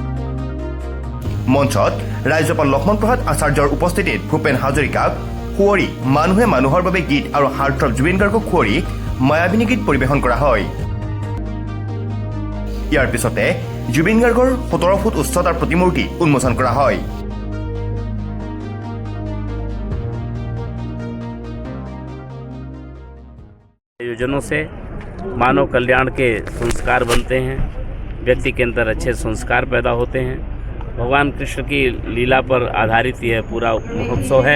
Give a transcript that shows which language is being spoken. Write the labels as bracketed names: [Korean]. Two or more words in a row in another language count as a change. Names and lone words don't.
[Assamese] মঞ্চত ৰাজ্যপাল লক্ষ্মণ প্ৰসাদ আচাৰ্যৰ উপস্থিতিত ভূপেন হাজৰিকাক কুঁৱৰী মানুহে মানুহৰ বাবে গীত আৰু হাৰ্টথ্ৰব জুবিন গাৰ্গক কুঁৱৰী মায়াবিনী গীত পৰিৱেশন কৰা হয়। ইয়াৰ পিছতে জুবিন গাৰ্গৰ 17 ফুট উচ্চতাৰ প্ৰতিমূৰ্তি উন্মোচন কৰা হয়। [Hindi] आयोजनों से मानव कल्याण के संस्कार बनते हैं, व्यक्ति के अंदर अच्छे संस्कार पैदा होते हैं। भगवान कृष्ण की लीला पर आधारित यह पूरा महोत्सव है।